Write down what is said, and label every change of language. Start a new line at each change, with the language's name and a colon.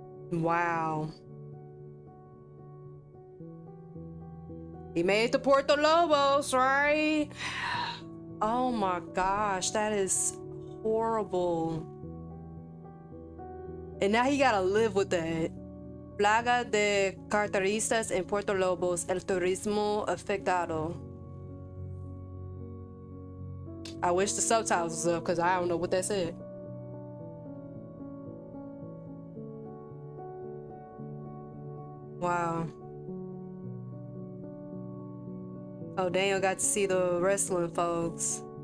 English: Wow. He made the Puerto Lobos, right? Oh my gosh, that is horrible. And now he gotta live with that.
Spanish: Plaga de carteristas en Puerto Lobos, el turismo afectado.
English: I wish the subtitles was up because I don't know what that said. Wow. Oh, Daniel got to see the wrestling folks.